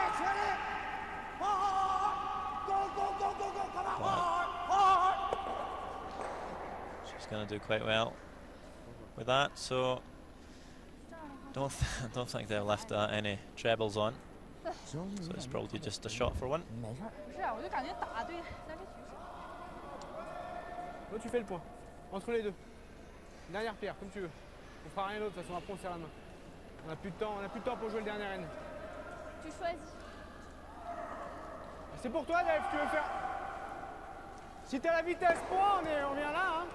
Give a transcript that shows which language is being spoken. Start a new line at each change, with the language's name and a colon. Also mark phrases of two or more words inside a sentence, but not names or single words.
English: She's going to do quite well with that, so don't think they've left any trebles on.
Chinese: 行，
English: So it's probably just a shot for one.
Chinese: 没事儿。不是，我就感觉打对咱这局势。
French: Toi, tu fais le point. Entre les deux. Dernière pierre, comme tu veux. On fera rien d'autre, de toute façon, après on serre la main. On a plus de temps, pour jouer le dernier N. Tu choisis. C'est pour toi, Delph, tu veux faire. Si t'as la vitesse point, on vient là, hein.